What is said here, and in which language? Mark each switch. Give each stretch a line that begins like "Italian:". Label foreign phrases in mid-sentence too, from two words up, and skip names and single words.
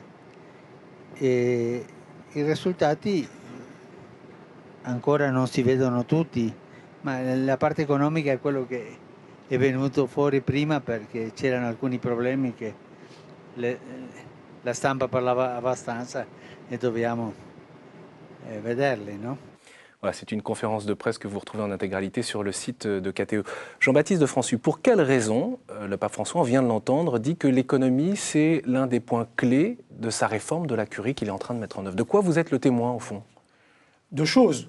Italian: E i risultati ancora non si vedono tutti, ma la parte economica è quello che è venuto fuori prima, perché c'erano alcuni problemi che la stampa parlava abbastanza e dobbiamo vederli, no?
French: Voilà, c'est une conférence de presse que vous retrouvez en intégralité sur le site de KTO. Jean-Baptiste de François, pour quelle raison le pape François, on vient de l'entendre, dit que l'économie, c'est l'un des points clés de sa réforme de la curie qu'il est en train de mettre en œuvre? De quoi vous êtes le témoin, au fond? Deux choses.